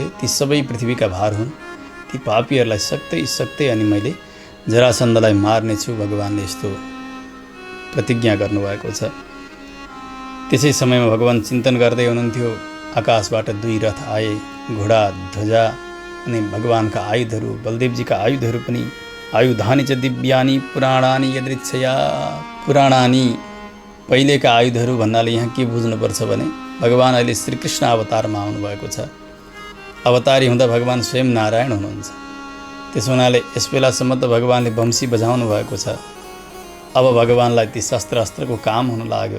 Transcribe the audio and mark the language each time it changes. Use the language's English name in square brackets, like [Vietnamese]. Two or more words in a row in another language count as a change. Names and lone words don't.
[Nepali] ती सबै पृथ्वीका भार हुन्। ती पापीहरूलाई सक्दै सक्दै अनि मैले जरासन्धलाई मार्नेछु। भगवानले यस्तो प्रतिज्ञा गर्नुभएको छ। त्यसै समयमा भगवान चिन्तन गर्दै हुनुहुन्थ्यो। आकाशबाट 2 रथ आए, घोडा ध्वजा अनि भगवानका आयुधहरू, बलदेवजीका आयुधहरू पनि। [Sanskrit] आयुधानि च दिव्यानि पुराणानि यदृच्छया। [Nepali] पुराणानि पहिलेका आयुधहरू भन्नाले यहाँ के बुझ्नुपर्छ भने भगवान अहिले श्रीकृष्ण अवतारमा आउनुभएको छ। अवतारी हुँदा भगवान स्वयं नारायण हुनुहुन्छ। त्यसो हुनाले यस बेलासम्म त भगवानले वंशी बजाउनु भएको छ। अब भगवानलाई ती शस्त्र अस्त्रको काम हुन लाग्यो।